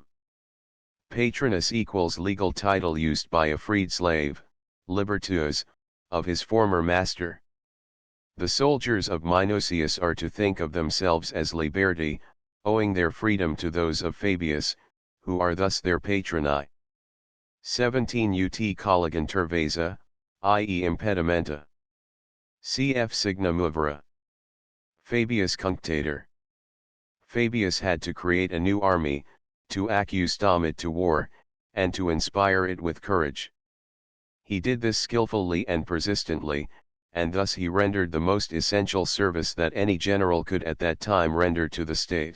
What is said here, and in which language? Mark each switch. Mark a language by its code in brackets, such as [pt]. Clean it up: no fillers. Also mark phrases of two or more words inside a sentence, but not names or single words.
[en] Patronus equals legal title used by a freed slave, libertus, of his former master. The soldiers of Minucius are to think of themselves as liberti, owing their freedom to those of Fabius, who are thus their patroni. [la] 17 Ut colligant tervesa, i.e. impedimenta. Cf. signa movere. Fabius cunctator. [en] Fabius had to create a new army, to accustom it to war, and to inspire it with courage. He did this skillfully and persistently, and thus he rendered the most essential service that any general could at that time render to the state.